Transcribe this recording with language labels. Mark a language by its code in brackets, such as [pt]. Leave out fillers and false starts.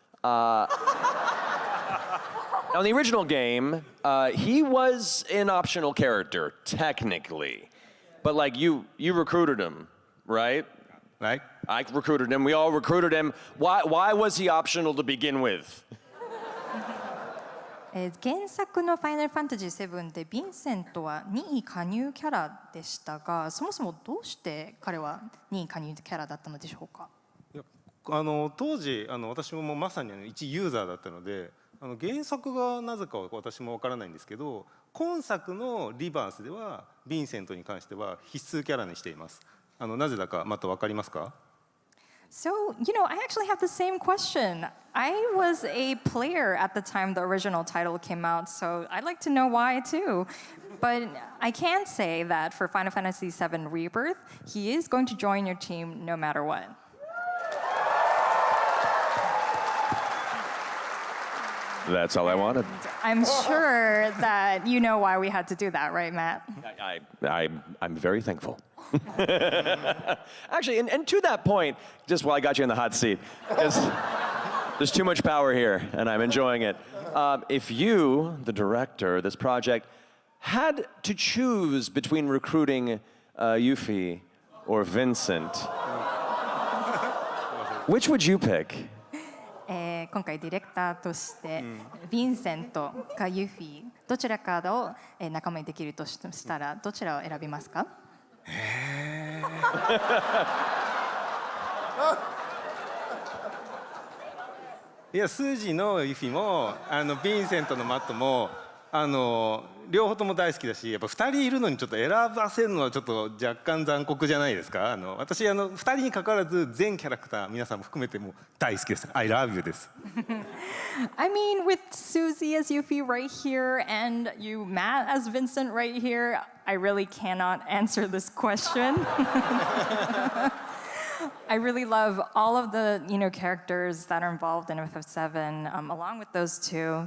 [en] Now, in the original game, he was an optional character, technically. But, like, you recruited him, right? Right. I recruited him. We all recruited him. Why was he optional to begin with? [ja] 原作の「ファイナルファンタジー7」でヴィンセントは任意加入キャラでしたが、そもそもどうして彼は任意加入キャラだったのでしょうか？当時私もまさに一ユーザーだったので、原作がなぜか私もわからないんですけど、今作のリバースではヴィンセントに関しては必須キャラにしています。なぜだかまたわかりますか？ [en] So, I actually have the same question. I was a player at the time the original title came out, so I'd like to know why too. But I can say that for Final Fantasy VII Rebirth, he is going to join your team no matter what. That's all I wanted. I'm sure that you know why we had to do that, right, Matt? I'm very thankful. Actually, and to that point, just while I got you in the hot seat, there's too much power here, and I'm enjoying it. If you, the director of this project, had to choose between recruiting Yuffie or Vincent, which would you pick? [ja] 今回ディレクターとしてヴィンセントかユフィどちらかを仲間にできるとしたらどちらを選びますか？いや、スージーのユフィもヴィンセントのマットも両方とも大好きだし、やっぱ2人いるのにちょっと選ばせるのはちょっと若干残酷じゃないですか。私2人に関わらず全キャラクター皆さんも含めても大好きです。 [en] I love you [ja] です。 [en] I mean, with Suzie as Yuffie right here and you, Matt, as Vincent right here, I really cannot answer this question. I really love all of the characters that are involved in FF7, along with those two.